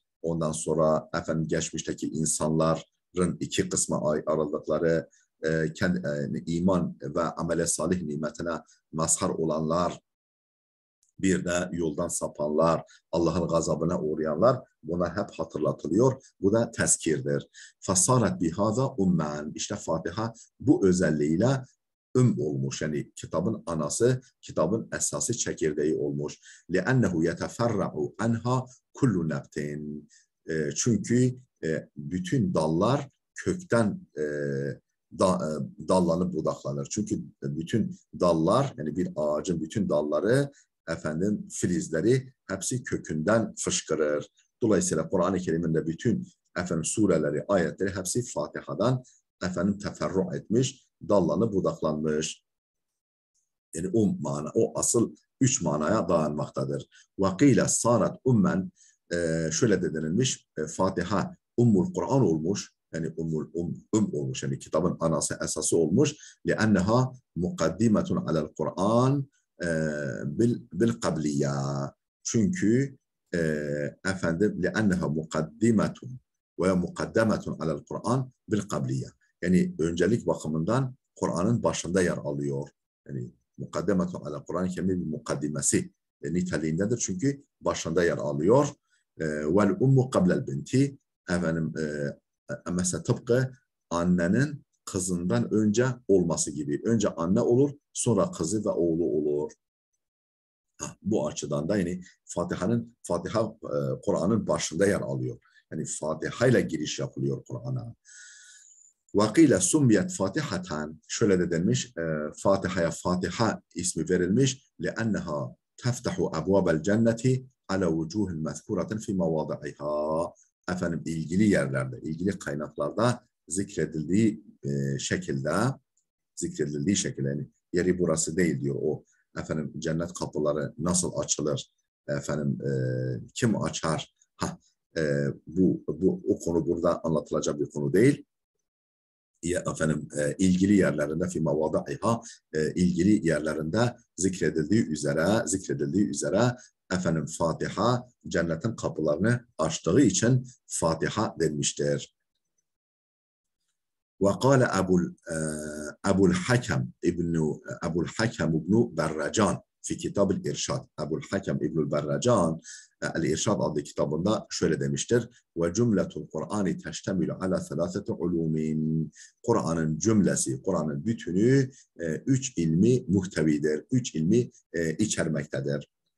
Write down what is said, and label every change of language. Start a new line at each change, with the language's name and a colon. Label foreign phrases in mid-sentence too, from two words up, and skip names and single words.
Turkish: Ondan sonra efendim geçmişteki insanların iki kısma ayrıldıkları, iman ve amele salih nimetine mazhar olanlar, bir de yoldan sapanlar, Allah'ın gazabına uğrayanlar, bunlar hep hatırlatılıyor. Bu da tezkirdir.
Arabic: فصارت بهذا أما.
Turkish: İşte Fatiha bu özelliğiyle olmuş. Yani kitabın anası, kitabın esası, çekirdeği olmuş.
Arabic: لِأَنَّهُ يَتَفَرَّعُ عَنْهَا كُلُّ نَبْتٍ.
Turkish: Çünkü bütün dallar kökten dallanıp budaklanır. Çünkü bütün dallar, yani bir ağacın bütün dalları, efendim filizleri hepsi kökünden fışkırır. Dolayısıyla Kur'an-ı Kerim'in de bütün efendim sureleri, ayetleri hepsi Fatiha'dan efendim teferru etmiş, dallanıp budaklanmış. Yani o asıl üç manaya dayanmaktadır.
Arabic: وقيل صارت أما,
Turkish: şöyle de denilmiş, Fatiha Ummul Kur'an olmuş, yani olmuş, yani kitabın anası, esası olmuş.
Arabic: لِأَنَّهَا مُقَدِّمَةٌ عَلَى الْقُرْآنِ بالقبلية.
Turkish: Çünkü efendim
Arabic: لِأَنَّهَا مُقَدِّمَةٌ ومقدمة على القرآن بالقبلية.
Turkish: Yani öncelik bakımından Kur'an'ın başında yer alıyor. Yani
Arabic: مقدمة على القرآن
Turkish: kelimesi bir mukaddimesi niteliğindedir. Çünkü başında yer alıyor.
Arabic: والأم قبل البنت,
Turkish: efendim mesela tıpkı annenin kızından önce olması gibi. Önce anne olur, sonra kızı ve oğlu olur. Bu açıdan da yani Fatiha Kur'an'ın başında yer alıyor. Yani Fatiha ile giriş yapılıyor Kur'an'a.
Arabic: وقيل سميت فاتحة,
Turkish: şöyle de denmiş, Fatiha'ya Fatiha ismi verilmiş.
Arabic: لأنها تفتح أبواب الجنة على وجوه المذكورة في مواضعها.
Turkish: Efendim ilgili yerlerde, ilgili kaynaklarda zikredildiği şekilde, yani yeri burası değil diyor o. Efendim cennet kapıları nasıl açılır? Efendim kim açar? Bu o konu burada anlatılacak bir konu değil. Efendim ilgili yerlerinde
Arabic: في مواضعها,
Turkish: ilgili yerlerinde zikredildiği üzere efendim Fatiha cennetin kapılarını açtığı için Fatiha denmiştir.
Arabic: وقال أبو الحكم ابن برجان في كتاب الإرشاد.
Turkish: Ebu'l Hakem İbnül Berracan El-İrşad adlı kitabında şöyle demiştir.
Arabic: وجملة القرآن تشتمل على ثلاثة علوم.
Turkish: Kur'an'ın cümlesi, Kur'an'ın bütünü üç ilmi muhtevidir. Üç ilmi içermektedir.